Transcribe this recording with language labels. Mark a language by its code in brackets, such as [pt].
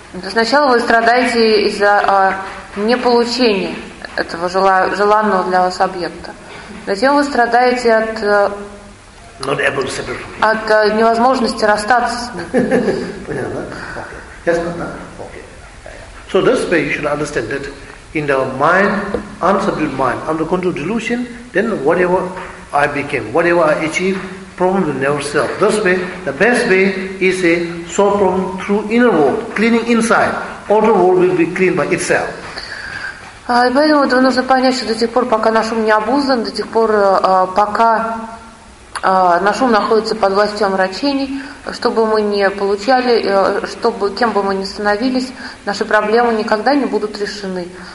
[ru] Сначала вы страдаете из-за неполучения этого желанного для вас объекта. Затем вы страдаете от [en] not able to separate from it. [ru] От невозможности расстаться с ним. Понятно? [en] Okay. Yes, ma'am. Okay. So this way, you should understand that. In the mind, unsubdued mind, under control delusion, then whatever I became, whatever I achieved, problem will never solve. This way, the best way is a solve problem through inner world, cleaning inside. Outer world will be cleaned by itself. [ru] И поэтому это нужно понять, что до тех пор, пока наш ум не обуздан, до тех пор, пока наш ум находится под властью омрачений, что бы мы ни получали, кем бы мы ни становились, наши проблемы никогда не будут решены.